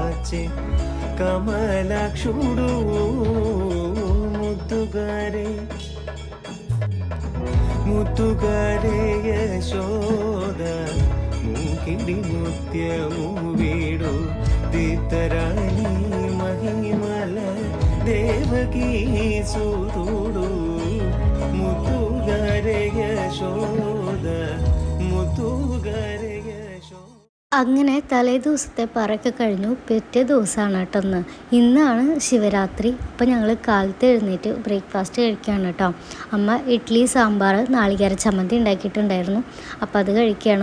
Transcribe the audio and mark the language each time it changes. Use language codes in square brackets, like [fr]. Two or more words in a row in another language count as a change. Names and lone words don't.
[te] వచ్చే కమలాక్షుడు ముద్దుగారే ముద్దుగారే యశోద మూకిడి ముత్యము వీడు దిత్తరాణి మహిమల దేవకీ సూతుడు ముద్దుగారే యశోద മുത്തുകരയ [ml] അങ്ങനെ തലേ ദിവസത്തെ പറയൊക്കെ കഴിഞ്ഞു. പിറ്റേ ദിവസമാണ് കേട്ടോ ഇന്നാണ് ശിവരാത്രി. അപ്പോൾ ഞങ്ങൾ കാലത്ത് എഴുന്നേറ്റ് ബ്രേക്ക്ഫാസ്റ്റ് കഴിക്കുകയാണ് കേട്ടോ. അമ്മ ഇഡ്ഡലി സാമ്പാർ നാളികേര ചമ്മന്തി ഉണ്ടാക്കിയിട്ടുണ്ടായിരുന്നു. അപ്പോൾ അത് കഴിക്കുകയാണ്.